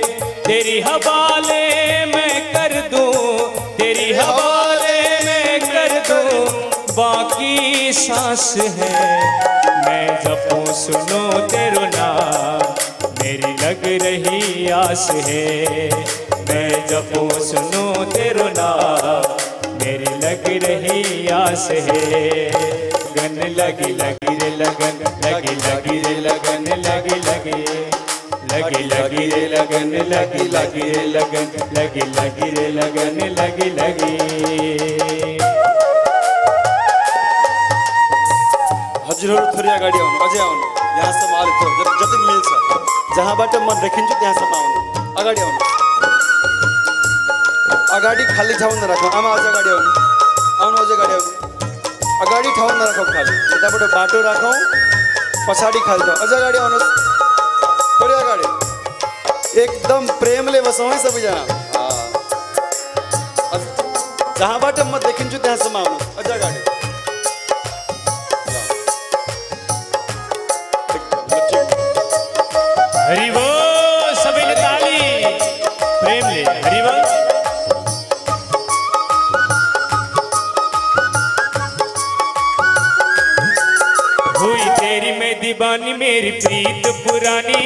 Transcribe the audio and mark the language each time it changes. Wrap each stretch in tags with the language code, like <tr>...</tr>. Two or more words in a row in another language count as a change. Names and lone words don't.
<hi>तेरी हवाले मैं कर दूं, तेरी हवाले मैं कर दूं, बाकी सांस है। मैं जपूं सुनूं तेरा नाम, मेरी लग रही आस है। मैं जपूं सुनूं तेरा नाम, मेरी लग रही आस है। गन लगी लगी रे लगन, लगी लगी रे लगन, लगी लगी, लगी लगी रे लगन, लगी लगी रे लगन, लगी लगी रे लगन, लगी लगी।</hi> <ne>हजुरहरू थोरै अगाडि आउनु, अझै आउनु। यहाँसम्म अलिक जति मिल्छ, जहाँबाट म देखिन्छु त्यहाँसम्म आउनु। अगाडि आउनु, अगाडि खाली ठाउँ नराखौँ। आमा अझ अगाडि आउनु, आउनु अझ अगाडि आउनु। अगाडि ठाउँ नराखौँ, खाली यताबाट बाटो राखौँ, पछाडि खाली ठाउँ। अझ अगाडि आउनुहोस्, थोरै अगाडि। एकदम प्रेमले बसौँ है सबैजना। जहाँबाट म देखिन्छु त्यहाँसम्म आउनु, अझ अगाडि।</ne> <hi>हरि बोल, सभी ने ताली प्रेम ले। हरि बोल। हुई तेरी मैं दीवानी, मेरी प्रीत पुरानी।</hi>